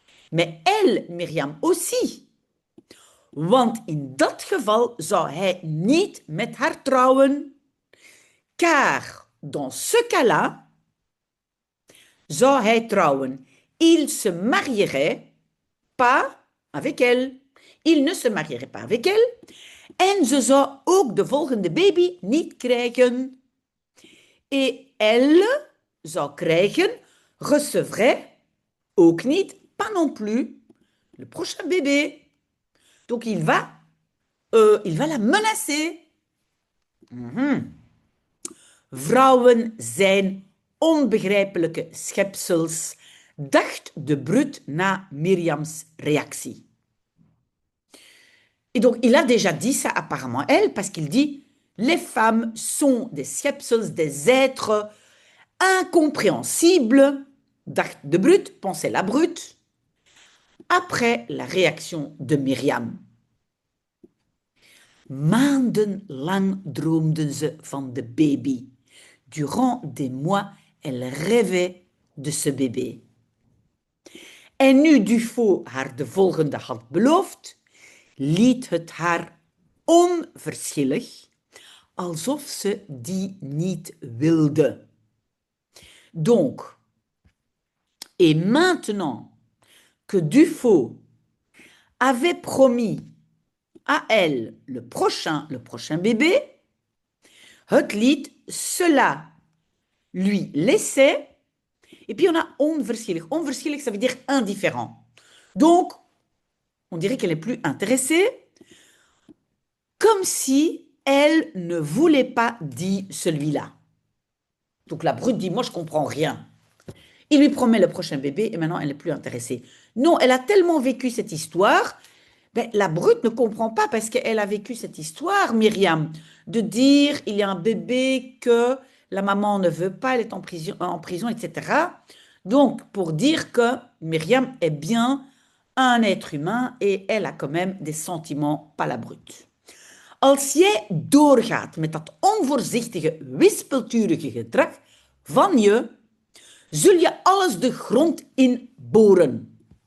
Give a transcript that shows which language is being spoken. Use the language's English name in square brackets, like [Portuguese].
[French] Mais elle, Myriam, aussi. [Dutch] Want in dat geval zou hij niet met haar trouwen. [French] Car dans ce cas-là, [Dutch] zou hij trouwen. [French] Il se marierait, pas avec elle. Il ne se marierait pas avec elle. [Dutch] En ze zou ook de volgende baby niet krijgen. [French] Et elle [Dutch] zou krijgen, [French] recevrait [Dutch] ook niet, [French] pas non plus, le prochain bébé. Donc il va la menacer. [Dutch] Vrouwen zijn onbegrijpelijke schepsels, dacht de brute na Myriams réaction. [French] Et donc, il a déjà dit ça apparemment, elle, parce qu'il dit, les femmes sont des schepsels, des êtres incompréhensibles, [Dutch] dacht de brute, [French] pensait la brute, après la réaction de Myriam. [Dutch] Maandenlang droomden ze van de baby. [French] Durant des mois, elle rêvait de ce bébé. [Dutch] En nu Dufaux haar de volgende had beloofd, liet het haar onverschillig, alsof ze die niet wilde. [French] Donc, et maintenant que Dufaux avait promis à elle le prochain bébé, [Dutch] het liet [French] cela lui laissait. Et puis on a onverschillig. Onverschillig, ça veut dire indifférent. Donc, on dirait qu'elle est plus intéressée, comme si elle ne voulait pas dire celui-là. Donc la brute dit, moi je comprends rien. Il lui promet le prochain bébé et maintenant elle n'est plus intéressée. Non, elle a tellement vécu cette histoire, ben, la brute ne comprend pas parce qu'elle a vécu cette histoire, Myriam, de dire il y a un bébé que la maman ne veut pas, elle est en prison, etc. Donc, pour dire que Myriam est bien un être humain et elle a quand même des sentiments, pas la brute. [Dutch] Als jij doorgaat met dat onvoorzichtige, wispelturige gedrag van je, zul je alles de grond in boren.